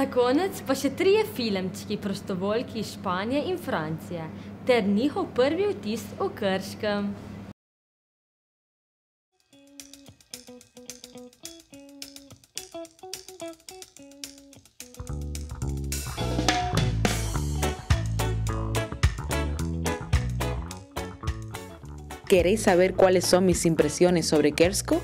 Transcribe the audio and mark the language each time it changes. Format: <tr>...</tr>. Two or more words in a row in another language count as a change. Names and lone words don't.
<sl>konec pa še 3 filmčki prostovoljki iz Španije in Francije ter njihov prvi vtis o Krškem.</sl> <es>¿Queréis saber cuáles son mis impresiones sobre Krško?</es>